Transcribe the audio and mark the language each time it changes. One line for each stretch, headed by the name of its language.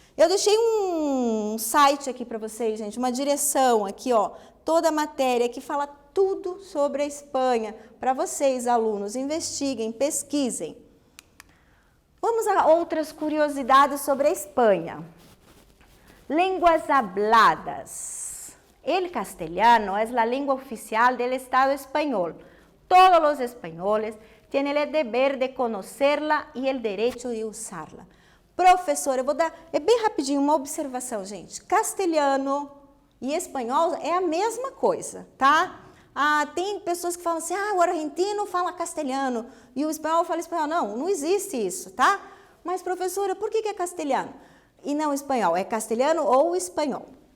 Portuguese: Eu deixei um site aqui para vocês, gente, uma direção aqui, ó, toda a matéria que fala tudo sobre a Espanha. Para vocês, alunos, investiguem, pesquisem. Vamos a outras curiosidades sobre a Espanha.
Spanish: Lenguas habladas. El castellano es la lengua oficial del Estado español. Todos los españoles tienen el deber de conocerla y el derecho de usarla.
Portuguese: Professora, eu vou dar, bem rapidinho uma observação, gente. Castelhano e espanhol é a mesma coisa, tá? Tem pessoas que falam assim, o argentino fala castelhano e o espanhol fala espanhol. Não existe isso, tá? Mas, professora, por que é castelhano e não espanhol? É castelhano ou espanhol?